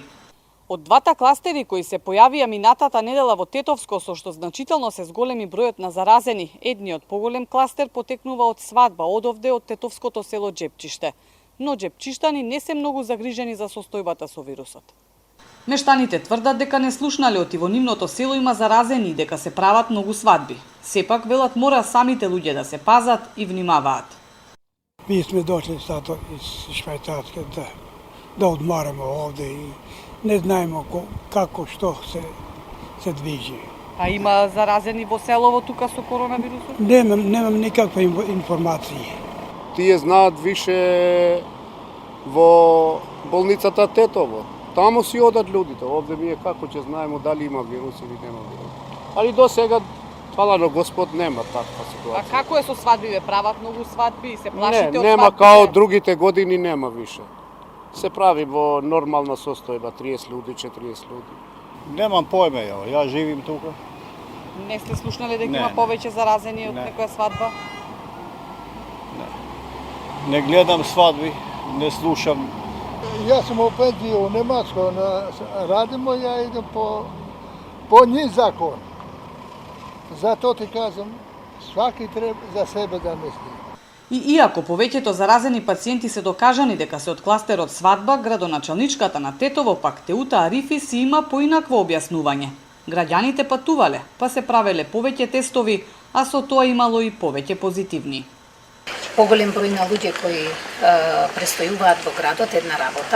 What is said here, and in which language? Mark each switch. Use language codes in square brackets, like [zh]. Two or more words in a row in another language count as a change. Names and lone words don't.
[mk] Од двата кластери кои се појавија минатата недела во Тетовско, со што значително се зголеми бројот на заразени, едниот поголем кластер потекнува од свадба одовде од Тетовското село Джепчиште. Но джепчиштани не се многу загрижени за состојбата со вирусот. Мештаните тврдат дека не слушнале од во нивното село има заразени и дека се прават многу свадби. Сепак велат мора самите луѓе да се пазат и внимаваат. [sr] Mi smo došli sad iz Švajcarske da odmaramo ovde i ne znamo kako što se dviži. [mk] А има заразени во селово тука со коронавирусот? [sr] Nemam nikakve informacije. [mk] Тие знаат више во болницата Тетово. Тамо си одат луѓето. Овде ние како ќе знаеме дали има вирус или нема вирус. Али до сега, фала на Господ, нема таква ситуација. А како е со свадбиве? Прават многу свадби и се плашите од свадбите? Нема као другите години, нема више. Се прави во нормална состојба, 30 луѓе, 40 луѓе. [sr] Немам појме, ја живим тука. [mk] Не сте слушнале дека има повеќе заразени од некоја свадба? Не гледам свадби, не слушам. [sr] Ja sam u penziji u Nemačkoj, radimo, ja idem po njih zakon. Zato ti kažem, svaki treba za sebe da misli. [mk] И иако повеќето заразени пациенти се докажани дека се од кластерот свадба, градоначалничката на Тетово пак Теута Арифи си има поинакво објаснување. Граѓаните патувале, па се правеле повеќе тестови, а со тоа имало и повеќе позитивни. Поголем број на луѓе кои престојуваат во градот, една работа.